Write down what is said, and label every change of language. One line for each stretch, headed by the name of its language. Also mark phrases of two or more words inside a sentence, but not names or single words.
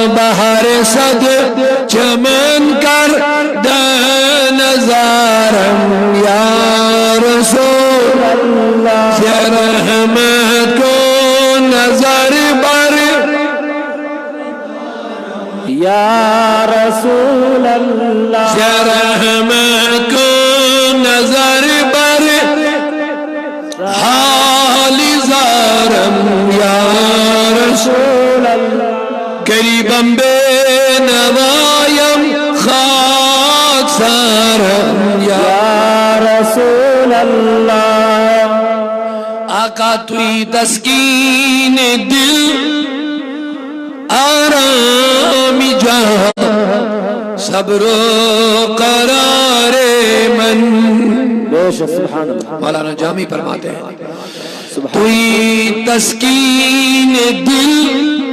Persian: بہر صد چمن کر نظارم
Arabic: یا رسول اللہ.
Persian: رحمت کو نظر بر
Arabic: یا رسول اللہ.
Persian: رحمت کو نظر بر حال زارم
Arabic: یا رسول اللہ.
Persian: قریبم بے نوایم خاک سارم یا
Arabic: رسول اللہ.
Persian: آقا توی تسکین دل آرامی جہاں صبر و قرار من.
Arabic: سبحان اللہ.
Urdu: مولانا جامی فرماتے ہیں
Persian: توی تسکین دل